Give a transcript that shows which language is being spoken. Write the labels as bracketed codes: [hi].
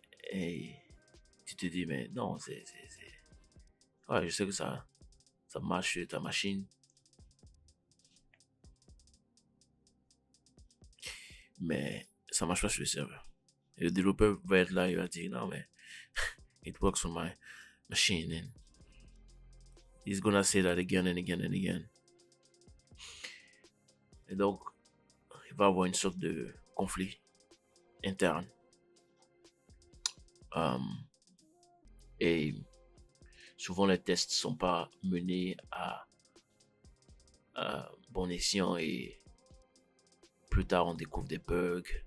[fr] Et tu te dis, mais non, ouais, je sais que ça marche sur ta machine. Mais ça marche pas sur le serveur. Et le développeur va être là, il va dire, non, mais [en] it works on my machine. And he's gonna say that again and again and again. [fr] Et donc, il va avoir une sorte de conflit interne. Et souvent, les tests sont pas menés à bon escient et plus tard, on découvre des bugs.